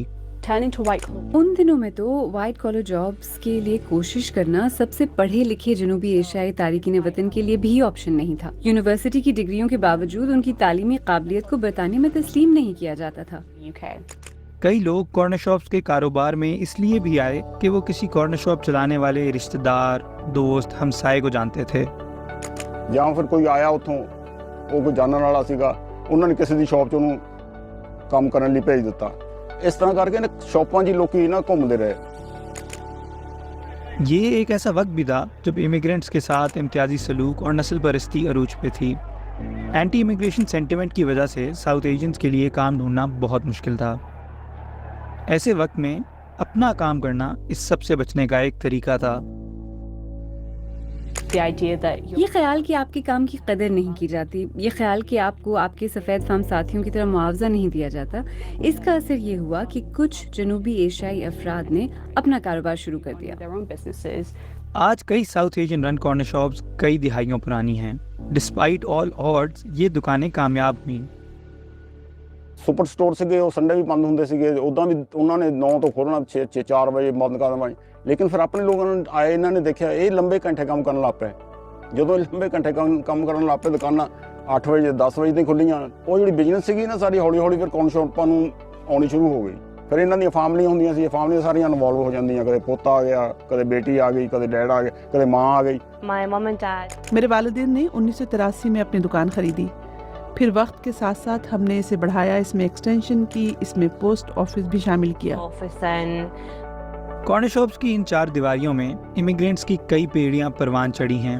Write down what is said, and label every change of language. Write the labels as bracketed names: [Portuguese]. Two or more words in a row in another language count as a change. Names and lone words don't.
[Urdu] ان دنوں میں تو [English] white collar jobs [Urdu] کے لیے کوشش کرنا سب سے پڑھے لکھے جنوبی ایشیائی تارکین وطن کے لیے بھی آپشن نہیں تھا۔ یونیورسٹی کی ڈگریوں کے باوجود ان کی تعلیمی قابلیت کو برطانیہ میں تسلیم نہیں کیا جاتا تھا۔ کئی لوگ [English] corner shops [Urdu] کے کاروبار میں اس لیے بھی آئے کہ وہ کسی [English] corner shop [Urdu] چلانے والے رشتہ دار، دوست، ہمسائے کو جانتے تھے۔ [Punjabi] ਜਾਂ ਫਿਰ ਕੋਈ ਆਇਆ ਉੱਥੋਂ, ਉਹ ਕੋਈ ਜਾਣਨ ਵਾਲਾ ਸੀਗਾ, ਉਹਨਾਂ ਨੇ ਕਿਸੇ ਦੀ ਸ਼ਾਪ 'ਚ ਉਹਨੂੰ ਕੰਮ ਕਰਨ ਲਈ ਭੇਜ ਦਿੱਤਾ। ਇਸ ਤਰ੍ਹਾਂ ਕਰਕੇ ਨਾ ਸ਼ਾਪਾਂ 'ਚ ਲੋਕੀ ਨਾ ਘੁੰਮਦੇ ਰਹੇ۔ [Urdu] یہ ایک ایسا وقت بھی تھا جب امیگرینٹس کے ساتھ امتیازی سلوک اور نسل پرستی عروج پہ تھی۔ [English] anti immigration sentiment [Urdu] کی وجہ سے [English] South Asians [Urdu] کے لیے کام ڈھونڈنا بہت مشکل تھا۔ ایسے وقت میں اپنا کام کرنا اس سب سے بچنے کا ایک طریقہ تھا۔ یہ خیال کہ آپ کے کام کی قدر نہیں کی جاتی، یہ خیال کہ آپ کو آپ کے سفید فام ساتھیوں کی طرح معاوضہ نہیں دیا جاتا، اس کا اثر یہ ہوا کہ کچھ جنوبی ایشیائی افراد نے اپنا کاروبار شروع کر دیا۔ آج کئی [English] South Asian run corner shops [Urdu] کئی دہائیوں پرانی ہیں۔ [English] despite all odds [Urdu] یہ دکانیں کامیاب ہوئیں۔ [English] super store [Punjabi] ਸੀਗੇ, ਉਹ ਸੰਡੇ ਵੀ ਬੰਦ ਹੁੰਦੇ ਸੀਗੇ, ਉੱਦਾਂ ਵੀ ਉਹਨਾਂ ਨੇ 9 ਤੋਂ ਖੋਲ੍ਹਣਾ, 4 ਵਜੇ ਬੰਦ ਕਰ ਦੇਣਾ। ਲੇਕਿਨ ਫਿਰ ਆਪਣੇ ਲੋਕਾਂ ਨੂੰ ਆਏ, ਇਹਨਾਂ ਨੇ ਦੇਖਿਆ ਇਹ ਲੰਬੇ ਘੰਟੇ ਕੰਮ ਕਰਨ ਲੱਗ ਪਏ। ਜਦੋਂ ਇਹ ਲੰਬੇ ਘੰਟੇ ਕੰਮ ਕਰਨ ਲੱਗ ਪਏ, ਦੁਕਾਨਾਂ 8 ਵਜੇ 10 ਵਜੇ ਤੋਂ ਖੁੱਲ੍ਹੀਆਂ। ਉਹ ਜਿਹੜੀ ਬਿਜ਼ਨਸ ਸੀਗੀ ਨਾ ਸਾਡੀ ਹੌਲੀ ਹੌਲੀ ਫਿਰ ਕੌਰਨ ਸ਼ਾਪਾਂ ਨੂੰ ਆਉਣੀ ਸ਼ੁਰੂ ਹੋ ਗਈ। ਫਿਰ ਇਹਨਾਂ ਦੀਆਂ ਫੈਮਲੀਆਂ ਹੁੰਦੀਆਂ ਸੀ, ਫੈਮਲੀਆਂ ਸਾਰੀਆਂ ਇਨਵੋਲਵ ਹੋ ਜਾਂਦੀਆਂ, ਕਦੇ ਪੋਤਾ ਆ ਗਿਆ, ਕਦੇ ਬੇਟੀ ਆ ਗਈ, ਕਦੇ ਡੈਡ ਆ ਗਏ, ਕਦੇ ਮਾਂ ਆ ਗਈ। [Urdu] میرے والدین نے 1983 میں اپنی دکان خریدی، پھر وقت کے ساتھ ساتھ ہم نے اسے بڑھایا، اس میں ایکسٹینشن کی، اس میں [English] post office [Urdu] بھی شامل کیا۔ [English] corner shops [Urdu] کی ان 4 دیواریوں میں امیگرینٹس کی کئی پیڑیاں پروان چڑھی ہیں۔